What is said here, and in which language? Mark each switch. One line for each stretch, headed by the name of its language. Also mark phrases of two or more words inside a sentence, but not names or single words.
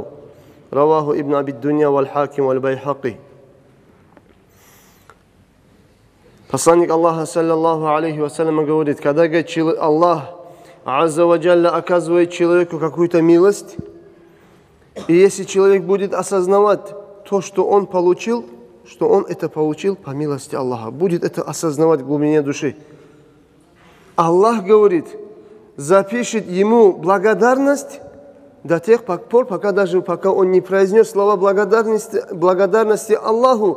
Arabic: رواه ابن أبي الدنيا والحاكم والبيهقي.
Russian: Посланник Аллаха,
Arabic: صلى الله عليه وسلم,
Russian: говорит, когда Аллах
Arabic: عز وجل
Russian: оказывает человеку какую-то милость, и если человек будет осознавать то, что он получил, что он это получил по милости Аллаха, будет это осознавать в глубине души, Аллах, говорит, запишет ему благодарность до тех пор, пока он не произнес слова благодарности Аллаху.